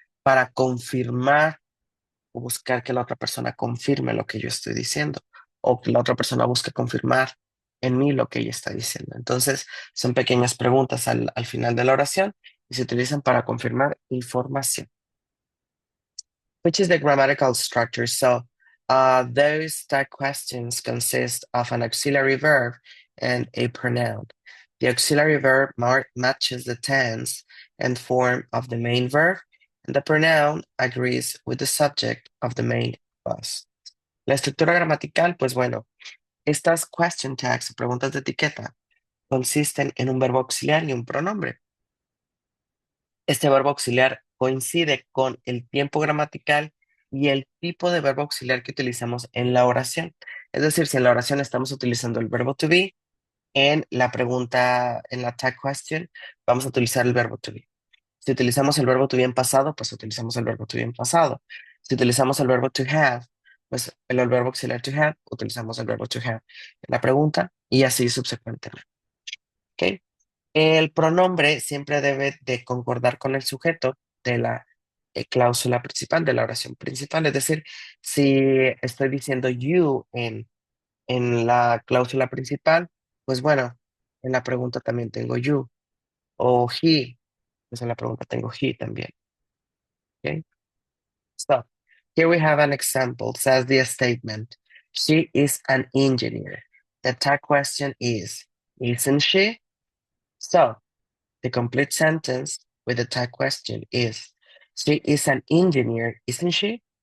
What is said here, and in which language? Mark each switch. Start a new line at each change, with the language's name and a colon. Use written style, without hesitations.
Spanish: para confirmar o buscar que la otra persona confirme lo que yo estoy diciendo, o que la otra persona busque confirmar en mí lo que ella está diciendo. Entonces, son pequeñas preguntas al final de la oración y se utilizan para confirmar información.
English: Which is the grammatical structure? So, those tag questions consist of an auxiliary verb and a pronoun. The auxiliary verb matches the tense and form of the main verb, and the pronoun agrees with the subject of the main clause.
Spanish: La estructura gramatical, pues bueno, estas question tags, preguntas de etiqueta, consisten en un verbo auxiliar y un pronombre. Este verbo auxiliar coincide con el tiempo gramatical y el tipo de verbo auxiliar que utilizamos en la oración. Es decir, si en la oración estamos utilizando el verbo to be, en la pregunta, en la tag question, vamos a utilizar el verbo to be. Si utilizamos el verbo to be en pasado, pues utilizamos el verbo to be en pasado. Si utilizamos el verbo to have, pues el verbo auxiliar to have, utilizamos el verbo to have en la pregunta y así subsecuentemente. ¿Ok? El pronombre siempre debe de concordar con el sujeto de la cláusula principal, de la oración principal. Es decir, si estoy diciendo you en la cláusula principal, pues bueno, en la pregunta también tengo you. O he, pues en la pregunta tengo he también. ¿Ok?
English: So, here we have an example. Says the statement, she is an engineer. The tag question is, isn't she? So, the complete sentence with the tag question is, she is an engineer, isn't she?